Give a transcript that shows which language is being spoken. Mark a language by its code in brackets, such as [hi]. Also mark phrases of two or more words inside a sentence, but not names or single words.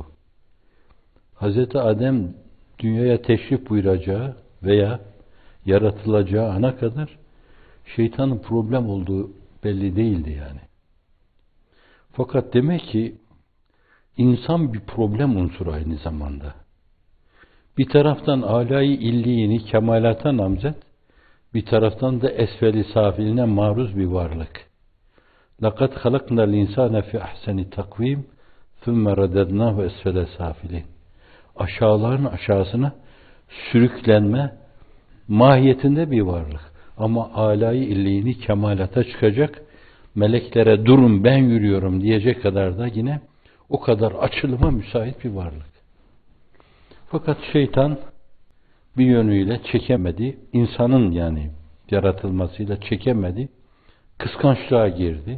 [tr] Hazreti Adem dünyaya teşrif buyuracağı veya yaratılacağı ana kadar şeytanın problem olduğu belli değildi yani. Fakat demek ki insan bir problem unsuru aynı zamanda. Bir taraftan âlâ-i illiyini kemalata namzet, bir taraftan da esfel-i safiline maruz bir varlık. [ar] لَقَدْ خَلَقْنَا الْاِنْسَانَ فِي اَحْسَنِ تَقْوِيمٍ ثُمَّ رَدَدْنَاهُ اَسْفَلَ سَافِلِينَ. [tr] Aşağıların aşağısına sürüklenme mahiyetinde bir varlık. Ama âlâ-i illiyini kemalata çıkacak, meleklere durun ben yürüyorum diyecek kadar da yine o kadar açılıma müsait bir varlık. Fakat şeytan bir yönüyle çekemedi, insanın yani yaratılmasıyla çekemedi, kıskançlığa girdi.